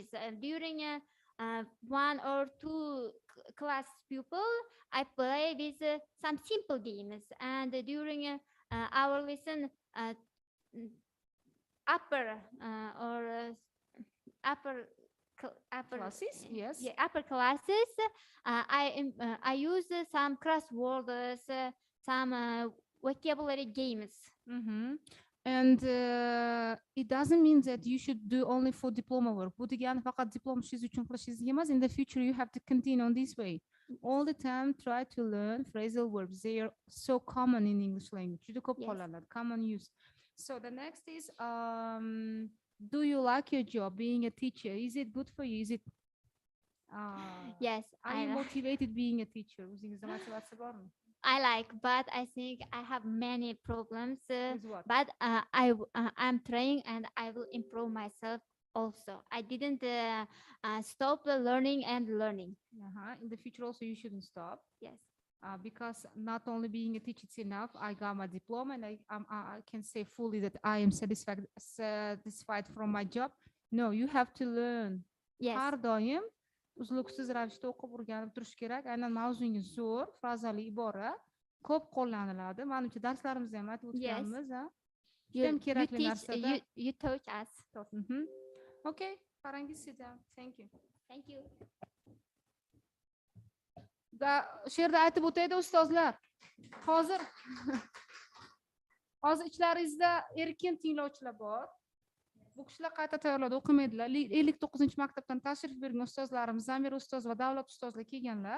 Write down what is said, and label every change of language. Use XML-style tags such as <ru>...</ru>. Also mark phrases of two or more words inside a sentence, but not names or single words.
<en>During one or two class pupil, I play with some simple games, and during our lesson, mm, upper or upper upper Classes, yes. yeah, upper classes, I use some crosswords, some vocabulary games. And it doesn't mean that you should do only for diploma work.</en> <uz>Bu degani faqat diplom ishingiz uchun qilishingiz emas.</uz> <en>In the future, you have to continue on this way. All the time, try to learn phrasal verbs. They are so common in English language.</en> <uz>Juda ko'p</uz> <en>Yes.</en> <uz>qo'llanadi,</uz> <en>common use. So the next is, do you like your job being a teacher? Is it good for you? Is it? Yes, Are you motivated being a teacher?</en> <uz>O'zingizda motivatsiya bormi?</uz> <en>I like, but I think I have many problems. With what? But I'm trying, and I will improve myself also. I didn't stop learning and learning. In the future also you shouldn't stop. Yes. Because not only being a teacher it's enough. I got my diploma, and I can say fully that I am satisfied from my job. No, you have to learn. Yes.</en> <uz>Har doim uzluksiz ravishda o'qib o'rganib turish kerak. Aynan mavzungiz zo'r, frazali ibora ko'p qo'llaniladi. Menimcha darslarimizda ham aytib o'tganmiz, ha. Judayam kerakli narsada.</uz> <en>You taught us. Okay, Farangiz, sit down. Thank you. Thank you.</en> <uz>Shu yerda aytib o'taydi ustozlar. Hozir ichlaringizda erkin tinglovchilar bor. Bu kishilar qayta tayyorladi, o'qimaydilar. 59-maktabdan tashrif bergan ustozlarimiz, Zamir ustoz va Davlat ustozlar kelganlar.</uz>